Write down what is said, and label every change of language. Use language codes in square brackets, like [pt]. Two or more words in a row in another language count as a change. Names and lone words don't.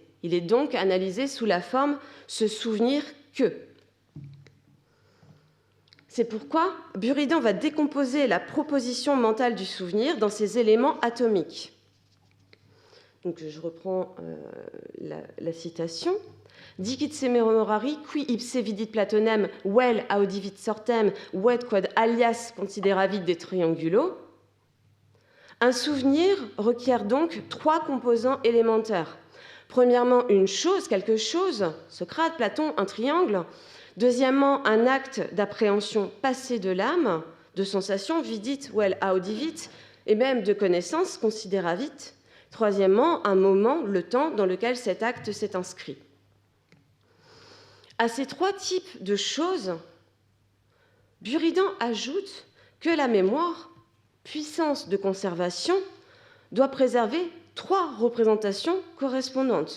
[fr] Il est donc analysé sous la forme « se souvenir que ». C'est pourquoi Buridan va décomposer la proposition mentale du souvenir dans ses éléments atomiques. Donc, je reprends la citation. [la] Dicit se memorari, qui ipse vidit Platonem, vel audivit sortem, ved quod alias consideravit de triangulo. [fr] Un souvenir requiert donc 3 composants élémentaires. Premièrement, une chose, quelque chose, Socrate, Platon, un triangle. Deuxièmement, un acte d'appréhension passée de l'âme, de sensation, [la] vidit, vel audivit, [fr] et même de connaissance, consideravit. Troisièmement, un moment, le temps dans lequel cet acte s'est inscrit. À ces 3 types de choses, Buridan ajoute que la mémoire, puissance de conservation, doit préserver 3 représentations correspondantes.